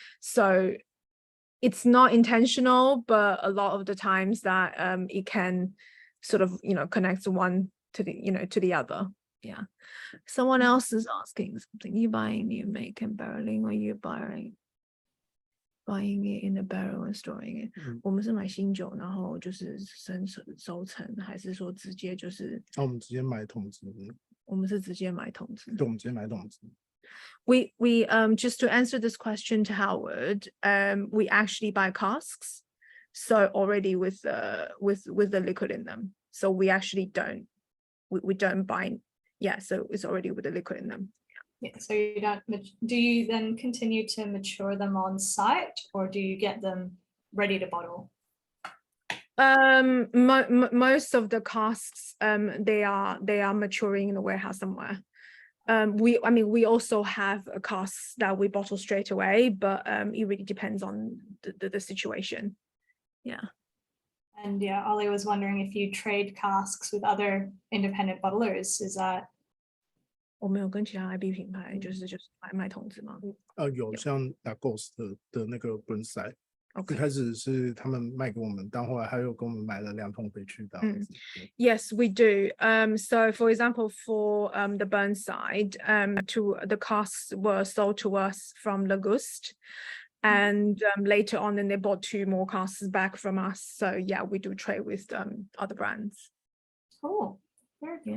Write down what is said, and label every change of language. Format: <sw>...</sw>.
<en>So it's not intentional, but a lot of the times that it can sort of, you know, connect one to the, you know, to the other. Yeah. Someone else is asking something. You buying new make and barreling, or you buying it in a barrel and storing it?</en> <zh>我们是买新酒，然后就是收成，还是说直接就是？我们直接买桶子。我们是直接买桶子。对，我们直接买桶子。</zh> <en>We just to answer this question to Howard, we actually buy casks. so already with the liquid in them. So we actually don't bind. Yeah, so it's already with the liquid in them. Yeah, so you don't, do you then continue to mature them on site, or do you get them ready to bottle? Most of the casks, they are maturing in the warehouse somewhere. We also have a casks that we bottle straight away, but it really depends on the situation. Yeah. And yeah, Ollie was wondering if you trade casks with other independent bottlers. Is that?</en> <zh>我没有跟其他 IB 品牌就是卖桶子吗？有像 Lagos 的那个 Burnside，</zh> <en>Okay.</en> <zh>一开始是他们卖给我们，但后来还有跟我们买了2桶回去的。</zh> <en>Yes, we do. So for example, for the Burnside, the casks were sold to us from Lagos, and later on, then they bought 2 more casks back from us. So yeah, we do trade with other brands. Cool. Very cool.</en>